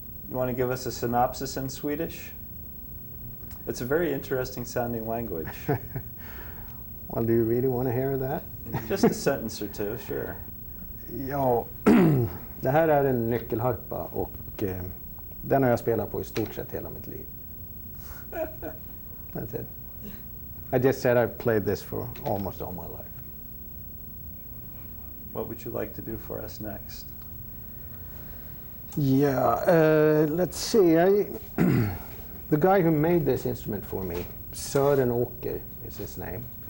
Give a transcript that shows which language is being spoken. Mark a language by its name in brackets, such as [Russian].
[English] You want to give us a synopsis in Swedish? It's a very interesting sounding language. Well, do you really want to hear that? Just a sentence or two, sure. [Swedish] Ja, det här är en nyckelharpa och den har jag spelat på i stort sett hela mitt liv. [English] That's it. I just said I played this for almost all my life. What would you like to do for us next? Yeah, let's see. The guy who made this instrument for me, Sören Åker is his name.